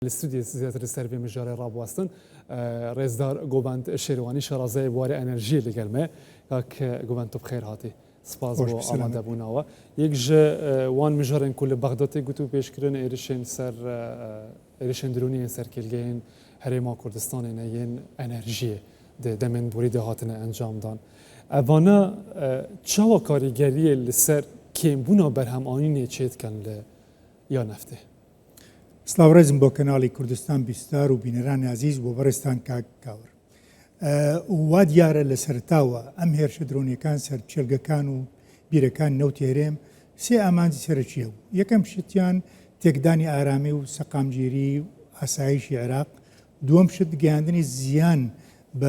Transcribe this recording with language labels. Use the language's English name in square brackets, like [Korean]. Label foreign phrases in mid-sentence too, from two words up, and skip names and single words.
[Kurdish] الاستوديو زیاتر سەرێ مژارە ڕابواستن ڕێزدار گۆبند شێروانی شارازای بوارە ئەنەرژی لەگەلمێ کاک گۆبند تۆ بخێر هاتی سپاس بۆ ئامادەبوونەوە یەک ji wan mijarên ku li Bexdatê gut û pêşkirin êrişên ser êrişên droniyên serkêlgehên Herêma Kurdistanê ne yên enerjiyê di demên borî de hatine encamdan. Evana çawa karîgeriyê li ser kêmbûna berhemanînê çê dikin li ya neftê. [Central Kurdish] سلااوڕێزم بۆ کەناڵی کوردستان بیستار و بینەرانی عزیز بۆ بەڕێستان کاور. وا دیارە لە سەرتاوە ئەم هێرشە درۆنیەکان سەر چێلگەکان و بیرەکان نەوتی هەرێم سێ ئامانجی سەرچیە بوو. یەکەم شتیان تێکدانی ئارامی و سەقامگیری و ئاسایشی عێراق، دووەم شت گەیاندنی زیان بە